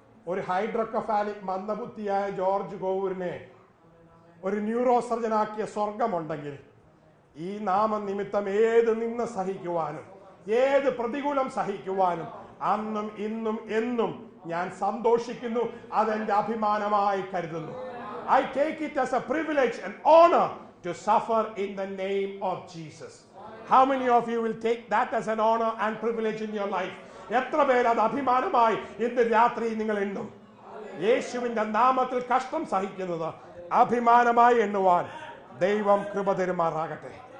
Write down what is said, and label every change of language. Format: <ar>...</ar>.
<ml>ഒരു ഹൈഡ്രോക്കഫാലിക് മന്ദബുദ്ധിയായ ജോർജ് കോവൂരിനെ ഒരു ന്യൂറോ സർജനാക്കിയ സ്വർഗമുണ്ടെങ്കിൽ ഈ നാമനിമിത്തം ഏത് നിന്ന് സഹിക്കുവാനും ഏത് പ്രതികൂലം സഹിക്കുവാനും അന്നും ഇന്നും എന്നും ഞാൻ സന്തോഷിക്കുന്നു. അതെന്റെ അഭിമാനമായി കരുതുന്നു.</ml> <en>I take it as a privilege and honor to suffer in the name of Jesus. How many of you will take that as an honor and privilege in your life?</en> <ml>എത്ര പേര് അത് അഭിമാനമായി ഇന്ന് രാത്രി നിങ്ങൾ എണ്ണും? യേശുവിന്റെ നാമത്തിൽ കഷ്ടം സഹിക്കുന്നത് അഭിമാനമായി എണ്ണുവാൻ ദൈവം കൃപ തരുമാറാകട്ടെ.</ml>